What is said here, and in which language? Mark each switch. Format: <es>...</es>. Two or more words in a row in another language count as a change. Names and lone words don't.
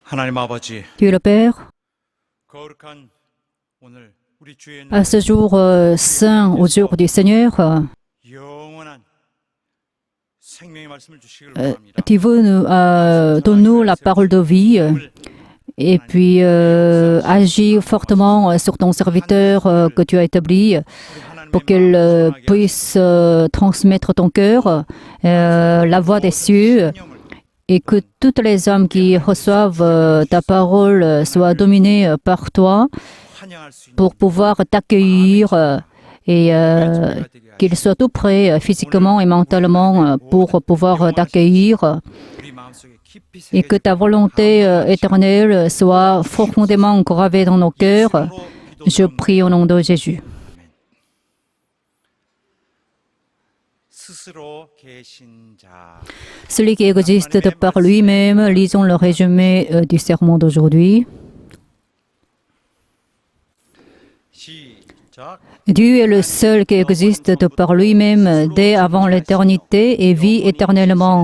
<ko>하나님 아버지,</ko> <fr>Dieu le Père,</fr> <ko>거룩한 오늘 우리 주의</ko> <fr>à ce jour saint, au jour du Seigneur,</fr> <ko>영원한 생명의 말씀을 주시길 바랍니다.</ko> <fr>tu veux donne-nous la parole de vie et puis agis fortement sur ton serviteur que tu as établi pour qu'il puisse transmettre ton cœur, la voix des cieux, et que toutes les âmes qui reçoivent ta parole soient dominées par toi</fr> <ko>환영할 수 있는</ko> <fr>pour pouvoir t'accueillir et qu'ils soient tout prêts physiquement et mentalement pour pouvoir t'accueillir</fr> <ko>우리 마음속에 깊이</ko> <fr>et que ta volonté éternelle soit profondément gravée dans nos cœurs. Je prie au nom de Jésus.</fr> <ko>스스로 계신 자.</ko> <fr>Celui qui existe de par lui-même, lisons le résumé du sermon d'aujourd'hui.</fr> <ko>시작.</ko> <fr>Dieu est le seul qui existe de par lui-même dès avant l'éternité et vit éternellement.</fr>